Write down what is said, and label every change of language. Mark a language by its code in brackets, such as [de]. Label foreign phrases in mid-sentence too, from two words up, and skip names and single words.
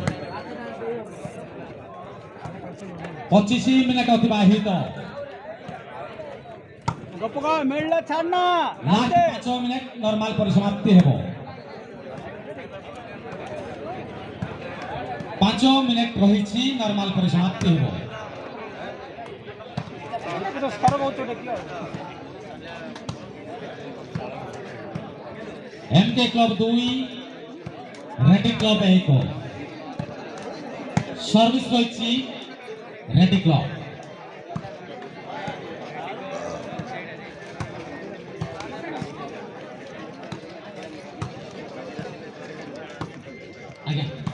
[or] 25 ମିନିଟ୍ ଅତିବାହିତ। ଲାଷ୍ଟ 5 ମିନିଟ୍ ନର୍ମାଲ ପରିସମାପ୍ତି ହେବ। 5 ମିନିଟ୍ ରହିଛି ନର୍ମାଲ ପରିସମାପ୍ତି ହେବ। [hi] एमके क्लब 2 रेडी क्लब 1 सर्विस रही रेडी क्लब आगे